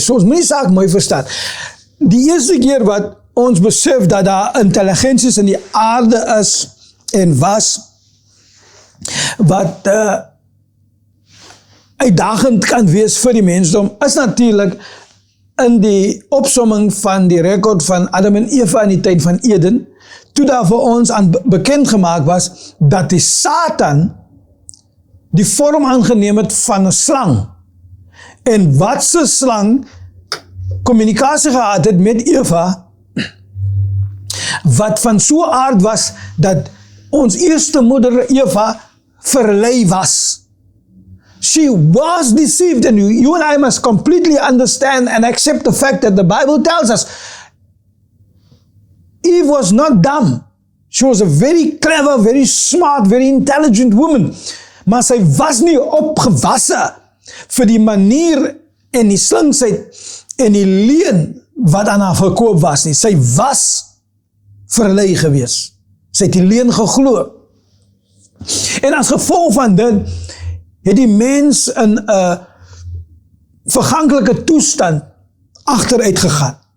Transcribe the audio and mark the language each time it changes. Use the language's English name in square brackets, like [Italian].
[Afrikaans] So ons moet die saak mooi verstaan. Die eerste keer wat ons besef dat daar intelligensies in die aarde is en was, wat uitdagend kan wees vir die mensdom, is natuurlik in die opsomming van die rekord van Adam en Eva in die tyd van Eden, toe daar vir ons bekend gemaak was, dat die Satan die vorm aangeneem het van 'n slang. En wat se slang kommunikasie gehad het met Eva, wat van so aard was, dat ons eerste moeder Eva verlei was. [English] She was deceived, and you and I must completely understand and accept the fact that the Bible tells us Eve was not dumb. She was a very clever, very smart, very intelligent woman. [Afrikaans] Maar sy was nie opgewasse vir die manier en die slinksheid en die leuen wat aan haar verkoop was nie. Sy was verlei gewees. Sy het die leuen geglo. En as gevolg van dit, het die mens in 'n verganklike toestand agteruit gegaan.